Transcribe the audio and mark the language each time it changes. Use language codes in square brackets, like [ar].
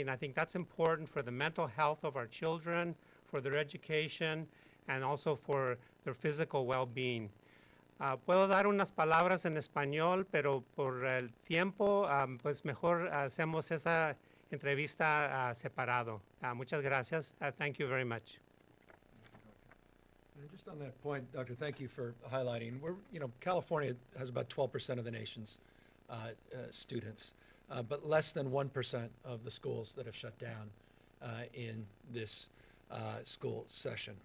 [en] And I think that's important for the mental health of our children, for their education, and also for their physical well-being. [es] Puedo dar unas palabras en español, pero por el tiempo, pues mejor hacemos esa entrevista separado. Muchas gracias. [en] Thank you very much. And just on that point, Doctor, thank you for highlighting. California has about 12% of the nation's students, but less than 1% of the schools that have shut down in this school session.